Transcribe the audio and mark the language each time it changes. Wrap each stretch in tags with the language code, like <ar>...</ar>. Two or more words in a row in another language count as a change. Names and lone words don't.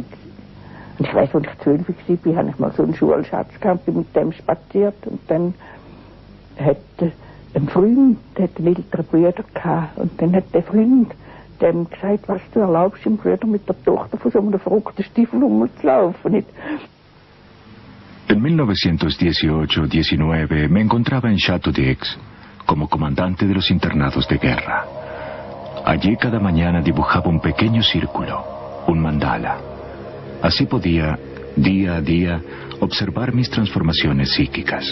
<de>Und ich weiss, als ich 12 war, habe ich mal so einen Schulschatz gehabt, bin mit dem spaziert. Und dann hat ein Freund, der hat einen älteren Bruder gehabt. Und dann hat der Freund dem gesagt, was du erlaubst dem Bruder mit der Tochter von so einem verrückten Stiefel rumzulaufen. Nicht?</de> <es>En 1918-19 me encontraba en Château d'Aix como comandante de los internados de guerra. Allí cada mañana dibujaba un pequeño círculo, un mandala. Así podía, día a día, observar mis transformaciones psíquicas.</es>